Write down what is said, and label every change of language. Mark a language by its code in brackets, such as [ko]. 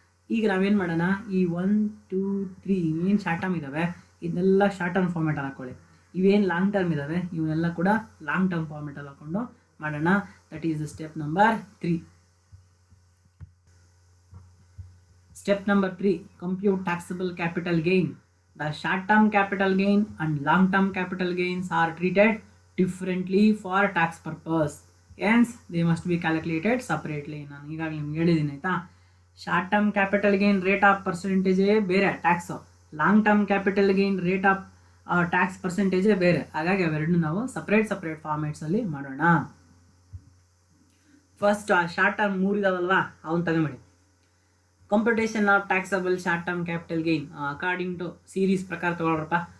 [kn] ಈಗ ನಾವೇನು ಮಾಡೋಣ, ಈ 1, 2, 3 ಏನು ಶಾರ್ಟ್ ಟರ್ಮ್ ಇದ್ದಾವೆ ಇದನ್ನೆಲ್ಲ ಶಾರ್ಟ್ ಟರ್ಮ್ ಫಾರ್ಮೆಟಲ್ಲಿ ಹಾಕ್ಕೊಳ್ಳಿ. ಇವೇನು ಲಾಂಗ್ ಟರ್ಮ್ ಇದ್ದಾವೆ ಇವನ್ನೆಲ್ಲ ಕೂಡ ಲಾಂಗ್ ಟರ್ಮ್ ಫಾರ್ಮೆಟಲ್ಲಿ ಹಾಕ್ಕೊಂಡು ಮಾಡೋಣ. [en] That is step number 3. Step number 3, compute taxable capital gain. The short-term capital gain and long-term capital gains are treated differently for tax purpose. Hence, they must be calculated separately. [kn] ನಾನು ಈಗಾಗಲೇ ನಿಮ್ಗೆ ಹೇಳಿದ್ದೀನಿ ಆಯಿತಾ. [en] Short term capital gain rate of ಪರ್ಸೆಂಟೇಜೇ ಬೇರೆ tax, long term capital gain rate of tax ಪರ್ಸೆಂಟೇಜೇ ಬೇರೆ. [kn] ಹಾಗಾಗಿ ಅವೆರಡನ್ನೂ ನಾವು separate ಫಾರ್ಮೇಟ್ಸಲ್ಲಿ ಮಾಡೋಣ. [en] first short term 3 [kn] ಇದಾವಲ್ವಾ, ಅವನ್ನ ತಗೊಂಬಿಡಿ. [en] computation of taxable short term capital gain according to series [kn] ಪ್ರಕಾರ ತೊಗೊಳ್ರಪ್ಪ.